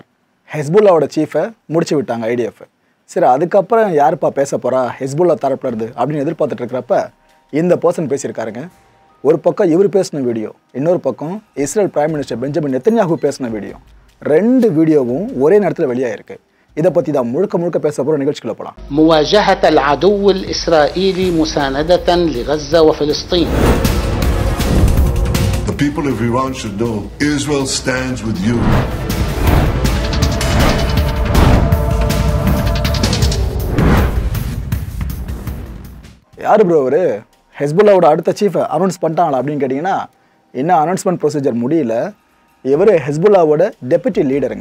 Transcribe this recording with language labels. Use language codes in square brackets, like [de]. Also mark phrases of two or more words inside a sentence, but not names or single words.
[ta] ஹெஸ்புல்லாவோட சீஃபை முடிச்சு விட்டாங்க ஐடிஎஃப். சரி, அதுக்கப்புறம் யாருப்பா பேச போறா ஹெஸ்புல்லா தரப்புல இருந்து அப்படின்னு எதிர்பார்த்துட்டு இருக்கிறப்ப இந்த பர்சன் பேசியிருக்காருங்க. ஒரு பக்கம் இவர் பேசின வீடியோ, இன்னொரு பக்கம் இஸ்ரேல் [en] prime minister [ta] பெஞ்சமின் நெத்தன்யாஹூ பேசின வீடியோ, 2 வீடியோவும் ஒரே நேரத்தில் வெளியாயிருக்கு. இதை பத்தி தான் முழுக்க பேச போற நிகழ்ச்சிக்குள்ள போலாம். [ar] مواجهة العدو الإسرائيلي مساندة لغزة وفلسطين. [en] The people of Iran should know Israel stands with you. [ta] யாரு ப்ரோ அவரு? ஹெஸ்புல்லாவோட அடுத்த சீஃபை அனௌன்ஸ் பண்ணிட்டாங்களா அப்படின்னு கேட்டிங்கன்னா, இன்னும் [en] announcement procedure [ta] முடியல. இவர் ஹெஸ்புல்லாவோட [en] deputy leaderங்க.